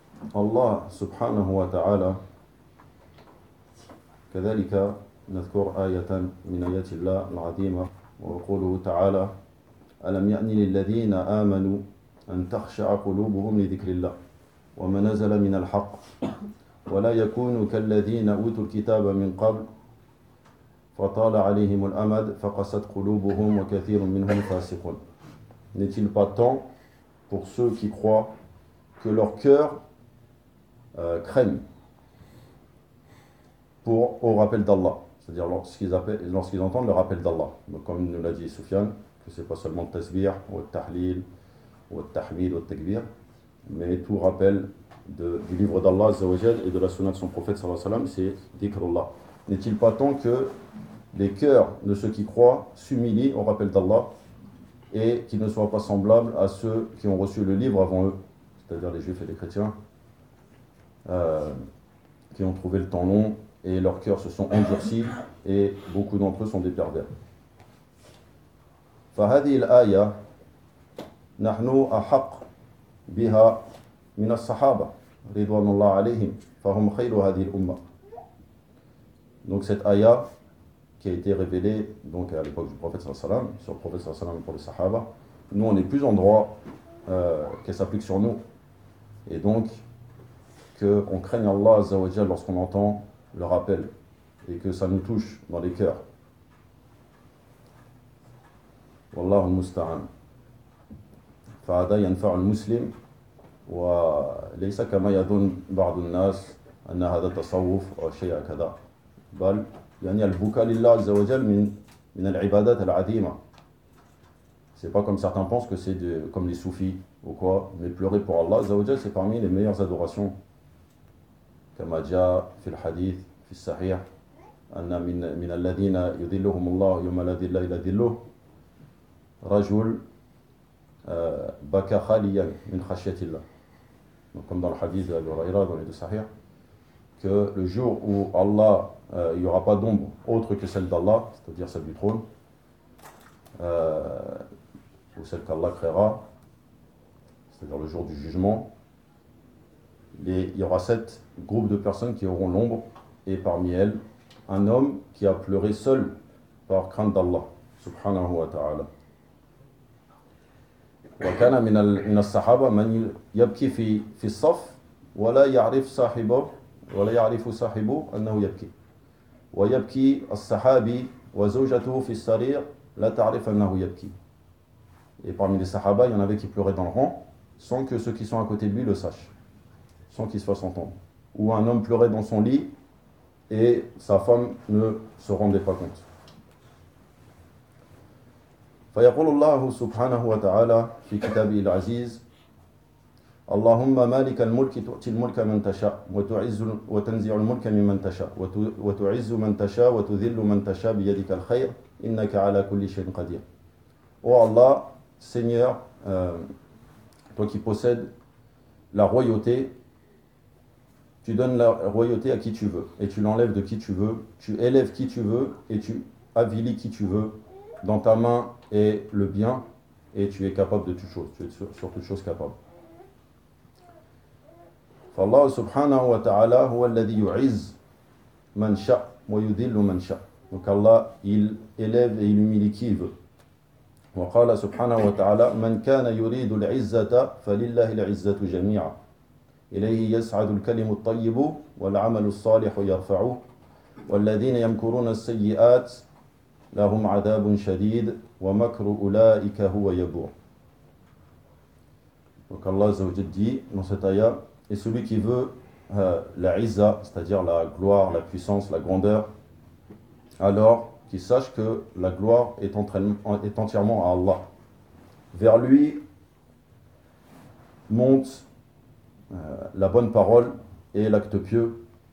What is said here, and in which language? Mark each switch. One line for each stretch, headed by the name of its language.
Arabic: فالله سبحانه وتعالى كذلك نذكر آية من آيات الله العظيمة وقوله تعالى ألم يأن للذين آمنوا أن تخشع قلوبهم لذكر الله وما نزل من الحق ولا يكونوا كالذين أوتوا الكتاب من قبل فطال عليهم الأمد فقست قلوبهم وكثير منهم فاسقون.
French: N'est-il pas temps pour ceux qui croient que leur cœur craigne pour au rappel d'Allah, c'est-à-dire lorsqu'ils entendent le rappel d'Allah, donc comme nous l'a dit Soufiane, que c'est pas seulement le tasbih ou le tahlil ou le tahmid ou le takbir, mais tout rappel du livre d'Allah et de la sunna de son prophète, c'est dhikrullah. N'est-il pas temps que les cœurs de ceux qui croient s'humilient au rappel d'Allah et qu'ils ne soient pas semblables à ceux qui ont reçu le livre avant eux, c'est-à-dire les juifs et les chrétiens, qui ont trouvé le temps long et leurs cœurs se sont endurcis et beaucoup d'entre eux sont des pervers.
Arabic: فهذه الآية نحن أحق بها من الصحابة رضوان الله عليهم فهم خير هذه الأمة.
French: Donc cette ayah qui a été révélée donc à l'époque du prophète sallam sur le prophète sallam pour les sahaba, nous on est plus en droit qu'elle s'applique sur nous et donc que on craigne Allah azza wa jalla lorsqu'on entend le rappel et que ça nous touche dans les cœurs.
Arabic: والله المستعان فهذا ينفع المسلم وليس كما يظن بعض الناس ان هذا تصوف او شيء كذا بل يعني البكاء لله عز وجل من العبادات العظيمه
French: c'est pas comme certains pensent que c'est de comme les soufis ou quoi mais pleurer pour Allah عز وجل c'est parmi les meilleures adorations
Arabic: كما جاء في الحديث في الصحيح ان من الذين يذلهم الله يوم لا ذل الا ذله رجل بكى خاليا من خشية الله.
French: Donc comme dans le hadith d'Abu Hurayra dans les deux sahih, que le jour où Allah il n'y aura pas d'ombre autre que celle d'Allah, c'est-à-dire celle du trône, ou celle qu'Allah créera, c'est-à-dire le jour du jugement, il y aura sept groupes de personnes qui auront l'ombre, et parmi elles, un homme qui a pleuré seul par crainte d'Allah, subhanahu wa ta'ala.
Arabic: وكان من الصحابة من يبكي في الصف ولا يعرف صاحبه أنه يبكي ويبكي الصحابي وزوجته في السرير لا تعرف أنه يبكي.
French: Et parmi les sahaba, il y en avait qui pleuraient dans le rang sans que ceux qui sont à côté de lui le sachent, sans qu'ils se fassent entendre. Ou un homme pleurait dans son lit et sa femme ne se rendait pas compte.
Arabic: فيقول الله سبحانه وتعالى في كتابه العزيز اللهم مالك الملك تؤتي الملك من تشاء وتنزع الملك ممن تشاء وتعز من تشاء وتذل من تشاء بيدك الخير إنك على كل شيء قدير.
French: Oh Allah, Seigneur, toi qui possèdes la royauté, tu donnes la royauté à qui tu veux et tu l'enlèves de qui tu veux, tu élèves qui tu veux et tu avilis qui tu veux. Dans ta main est le bien et tu es capable de toutes choses, tu es sur toutes choses capable.
Arabic: فالله سبحانه وتعالى هو الذي يعز من شاء ويذل من شاء.
French: Donc Allah, il élève et il humilie qui veut.
Arabic: وقال سبحانه وتعالى من كان يريد العزة فلله العزة جميعا إليه يصعد الكلم الطيب والعمل الصالح يرفعه والذين يمكرون السيئات لهم عذاب شديد ومكر أولئك هو يبوء.
French: Donc Allah Azza wa Jalla dit dans cette ayah, et celui qui veut la izza, c'est-à-dire la gloire, la puissance, la grandeur, alors qu'il sache que la gloire est entièrement à Allah. Vers lui monte la bonne parole et l'acte pieux.